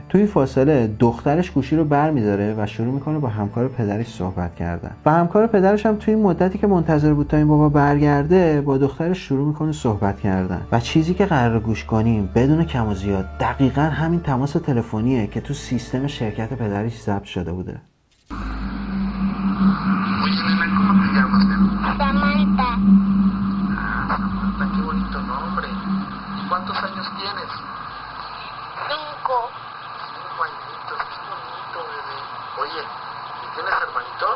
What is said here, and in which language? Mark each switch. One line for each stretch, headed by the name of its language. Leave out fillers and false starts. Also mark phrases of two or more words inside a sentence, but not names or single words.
Persian: توی فاصله دخترش گوشی رو برمیداره و شروع میکنه با همکار پدرش صحبت کردن و همکار پدرش هم توی مدتی که منتظر بود تا این بابا برگرده با دخترش شروع میکنه صحبت کردن و چیزی که قرار گوش کنیم بدون کم و زیاد دقیقاً همین تماس تلفنیه که تو سیستم شرکت پدرش ثبت شده بوده.
Spanish: Oye, nena, ¿cómo te llamas, nena? Samantha, Samantha, qué bonito nombre. ¿Y cuántos años tienes? 5. 5 añitos, qué bonito, bebé. Oye, ¿y tienes hermanitos?